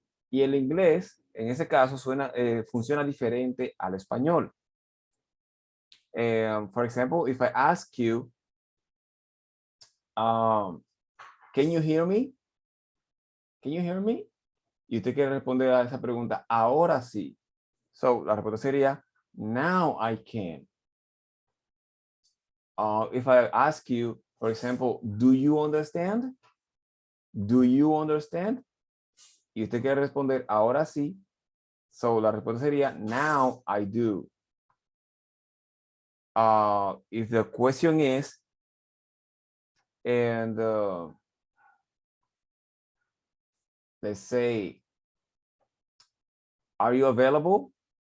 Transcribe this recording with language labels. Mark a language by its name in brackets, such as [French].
[Spanish] Y el inglés, en ese caso, funciona diferente al español. [English] For example, if I ask you, can you hear me? Can you hear me? [Spanish] Y usted quiere responder a esa pregunta, ahora sí. So, la respuesta sería, [English] now I can. If I ask you, for example, do you understand? Do you understand? [Spanish] Y usted quiere responder, ahora sí. So, la respuesta sería, [English] now I do. If the question is, and let's say, are you available?